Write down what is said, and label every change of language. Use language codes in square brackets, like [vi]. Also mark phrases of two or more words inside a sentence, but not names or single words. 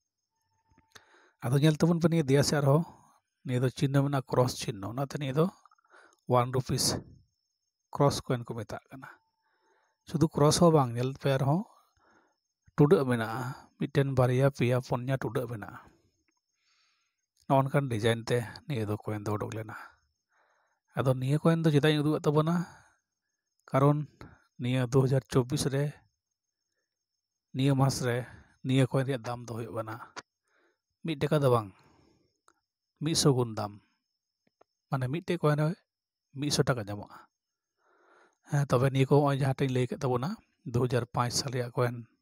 [sat] अदा ñel तबन पे निये दिया से आरो निये दो चिन्ह मेना क्रॉस चिन्ह ओनाते निये दो 1 [en] rupees cross coin [sat] को मेता कना शुधु क्रॉस हो बांग ñel पे आरो टुडा मेना मिटेन बारिया पिया पुन्या टुडा मेना नॉनकान डिजाइन ते निये दो कॉइन दो उडुक लेना अदो निये कॉइन दो चेदा उदुग तबना कारण निये 2024 रे निये मास रे निये कॉइन रे दाम दो हुयुग बना 1 टाका दो बांग 100 गुण दाम माने मिटे कॉइन रे 100 टाका ñamoa हाँ तबे निये को जहाँ टेन लई के तबना 2005 साल रे कॉइन